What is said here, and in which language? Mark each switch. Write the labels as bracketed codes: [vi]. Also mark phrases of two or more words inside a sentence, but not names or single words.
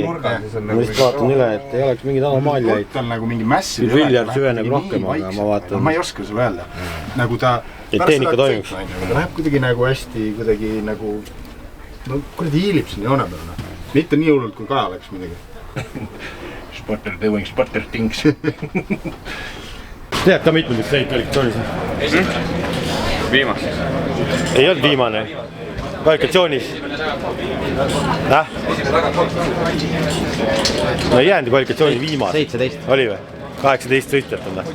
[et] Ma lihtsalt vaatan üle, et ei oleks mingid anomaaliaid. Jutt on nagu mingi mässi. Viljar süveneb rohkem, aga ma vaatan. Ma ei oska sulle öelda. Nagu ta et tehnika toimuks. Läheb kuidagi nagu hästi, kuidagi nagu no kuradi hiilib siin joone peal. Mitte nii hullult kui Kaja läks midagi. [en] Spotter doing spotter things. [et] Tead ka mitmendaks sõit kvalifikatsioonis? Viimast. Ei olnud viimane. Kvalifikatsioonis. No ei jäänud kvalifikatsiooni viimast. 17. Oli või? 18 sõitjat on ta.